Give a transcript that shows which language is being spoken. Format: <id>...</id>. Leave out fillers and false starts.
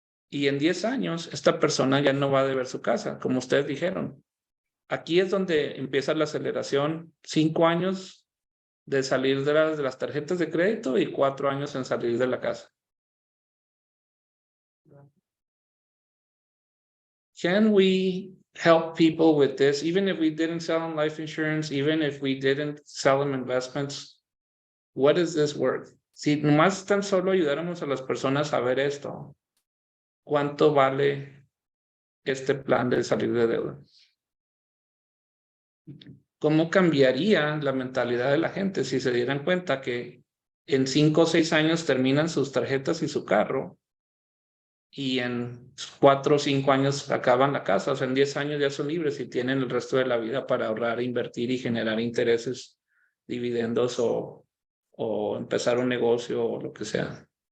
<es>Y en 10 años, esta persona ya no va a deber su casa, como ustedes dijeron. Aquí es donde empieza la aceleración, 5 años de salir de las tarjetas de crédito y 4 años en salir de la casa.</es> <en>Can we help people with this, even if we didn't sell them life insurance, even if we didn't sell them investments? What is this worth?</en> <es>Si nomás tan solo ayudáramos a las personas a ver esto, ¿cuánto vale este plan de salir de deuda? ¿Cómo cambiaría la mentalidad de la gente si se dieran cuenta que en 5 o 6 años terminan sus tarjetas y su carro y en 4 o 5 años acaban la casa? O sea, en 10 años ya son libres y tienen el resto de la vida para ahorrar, invertir y generar intereses, dividendos o empezar un negocio o lo que sea.</es>